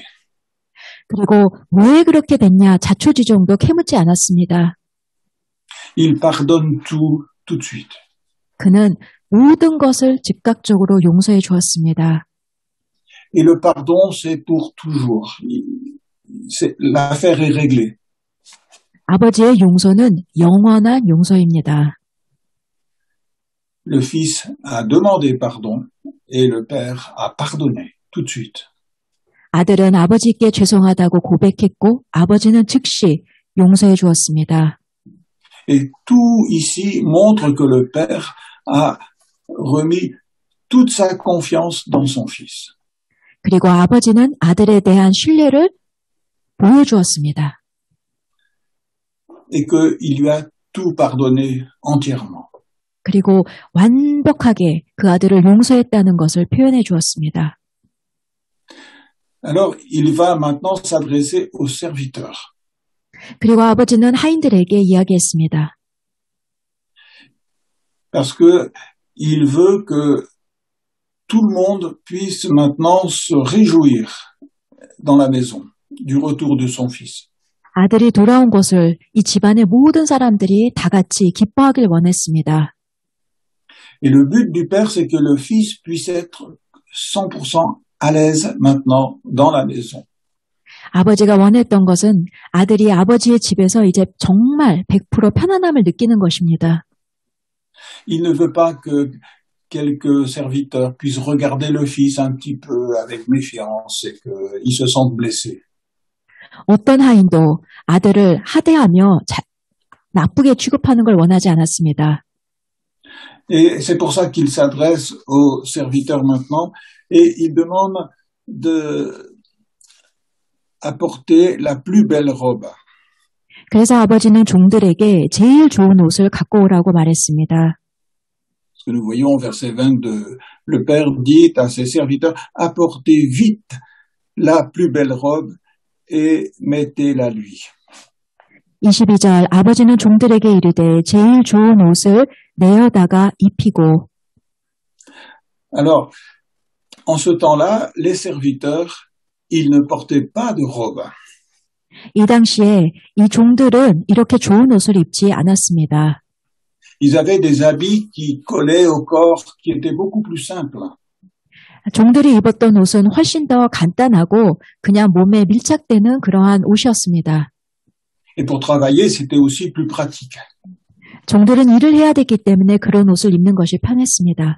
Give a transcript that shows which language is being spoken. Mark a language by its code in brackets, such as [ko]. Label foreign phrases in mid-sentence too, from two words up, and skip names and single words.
[ko] 그리고 왜 그렇게 됐냐 자초지종도 캐묻지 않았습니다. [fr] Il pardonne tout de suite. [ko] 그는 모든 것을 즉각적으로 용서해 주었습니다. [fr] Et le pardon, c'est pour toujours. L'affaire est réglée. [ko] 아버지의 용서는 영원한 용서입니다. [fr] Le fils a demandé pardon et le père a pardonné tout de suite. [ko] 아들은 아버지께 죄송하다고 고백했고 아버지는 즉시 용서해 주었습니다. [fr] Et tout ici montre que le père a remis toute sa confiance dans son fils. [ko] 그리고 아버지는 아들에 대한 신뢰를 보여주었습니다. [fr] Et qu'il lui a tout pardonné entièrement. [ko] 그리고 완벽하게 그 아들을 용서했다는 것을 표현해 주었습니다. [fr] Alors, il va maintenant s'adresser aux serviteurs. [ko] 그리고 아버지는 하인들에게 이야기했습니다. [fr] Parce que il veut que tout le monde puisse maintenant se réjouir dans la maison du retour de son fils. [ko] 아들이 돌아온 것을 이 집안의 모든 사람들이 다 같이 기뻐하길 원했습니다. [fr] Et le but du père, c'est que le fils puisse être 100% à l'aise maintenant dans la maison. [ko] 아버지가 원했던 것은 아들이 아버지의 집에서 이제 정말 100% 편안함을 느끼는 것입니다. [fr] Il ne veut pas que quelques serviteurs puissent regarder le fils un petit peu avec méfiance et qu'ils se sentent blessés. [ko] 어떤 하인도 아들을 하대하며 나쁘게 취급하는 걸 원하지 않았습니다. [fr] Et c'est pour ça qu'il s'adresse aux serviteurs maintenant et il demande d'apporter la plus belle robe. [ko] 그래서 아버지는 종들에게 제일 좋은 옷을 갖고 오라고 말했습니다. [fr] Ce que nous voyons au verset 22, le père dit à ses serviteurs, apportez vite la plus belle robe et mettez-la lui. [ko] 22절 아버지는 종들에게 이르되 제일 좋은 옷을 내어다가 입히고. [fr] Alors, en ce temps-là, les serviteurs, ils ne portaient pas de robe. [ko] 이 당시에 이 종들은 이렇게 좋은 옷을 입지 않았습니다. [fr] Ils avaient des habits qui collaient au corps, qui étaient beaucoup plus simples. [ko] 종들이 입었던 옷은 훨씬 더 간단하고 그냥 몸에 밀착되는 그러한 옷이었습니다. [fr] Et pour travailler, c'était aussi plus pratique. [ko] 종들은 일을 해야 되기 때문에 그런 옷을 입는 것이 편했습니다.